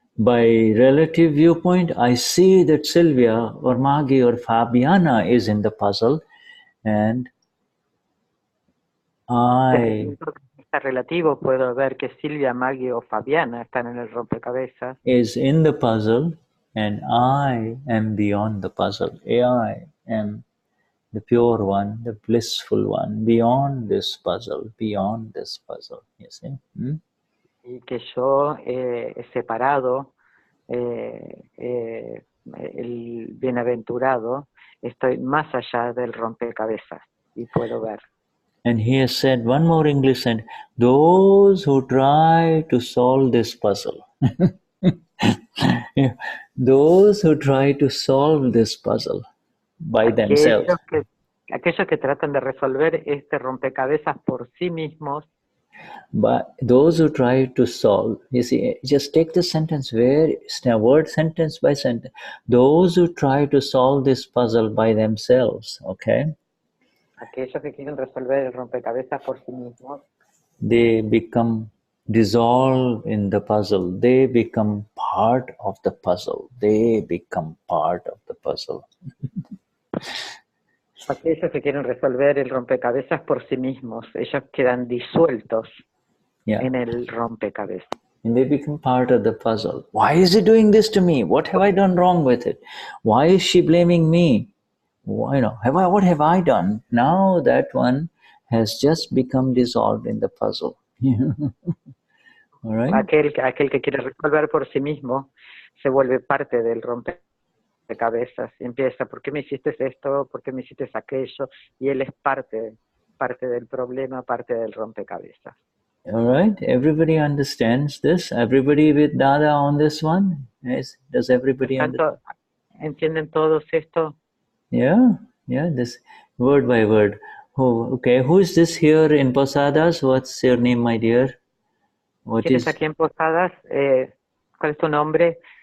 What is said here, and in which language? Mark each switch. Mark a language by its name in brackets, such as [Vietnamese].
[English] By relative viewpoint, I see that Sylvia or Maggie or Fabiana is in the puzzle, and I [Spanish] relativo puedo ver que Silvia, Maggie o Fabiana están en el rompecabezas. [English] Is in the puzzle, and I am beyond the puzzle. I am the pure one, the blissful one, beyond this puzzle, beyond this puzzle. You see? [Spanish] Y que yo he separado el bienaventurado, estoy más allá del rompecabezas y puedo ver. [English] And he has said one more English sentence, those who try to solve this puzzle. Those who try to solve this puzzle by themselves. [Spanish] Aquellos que tratan de resolver este rompecabezas por sí mismos. [English] But those who try to solve, you see, just take the sentence word sentence by sentence. Those who try to solve this puzzle by themselves, okay? [Spanish] Aquellos que quieren resolver el rompecabezas por sí mismos. [English] They become dissolved in the puzzle. They become part of the puzzle. They become part of the puzzle. [Spanish] Aquellos que quieren resolver el rompecabezas por sí mismos, ellos quedan disueltos en el rompecabezas. [English] And they become part of the puzzle. Why is it doing this to me? What have I done wrong with it? Why is she blaming me? Why, what have I done? Now that one has just become dissolved in the puzzle. All right? [Spanish] Aquel que quiere resolver por sí mismo se vuelve parte del rompecabezas y empieza, ¿por qué me hiciste esto? ¿Por qué me hiciste aquello? Y él es parte del problema, parte del rompecabezas. [English] All right, everybody understands this? Everybody with Dada on this one? Yes. Does everybody understand? [Spanish] ¿Entienden todos esto? [English] Yeah, this word by word. Oh, okay, who is this here in Posadas? What's your name, my dear? [Spanish] ¿Quién está aquí en Posadas? ¿Cuál es tu nombre?